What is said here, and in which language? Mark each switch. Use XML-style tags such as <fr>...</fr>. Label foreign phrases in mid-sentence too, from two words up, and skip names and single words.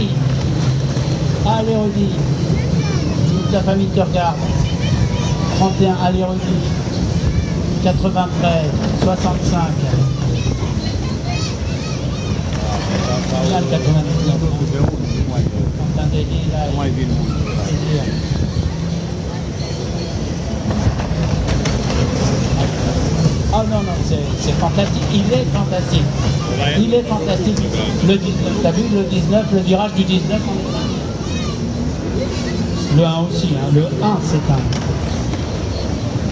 <fr>Allez Rudy. Toute la famille te regarde. 31, allez Rudy. 93, 65. Bien le 99. Quentin Dely, là,</fr> <ro>Nu mai vin mult.</ro> <fr>Ah non, c'est fantastique. Il est fantastique. Il est fantastique. Le 19, t'as vu le 19, le virage du 19 on est là. Le 1 aussi, hein. Le 1 c'est un.</fr>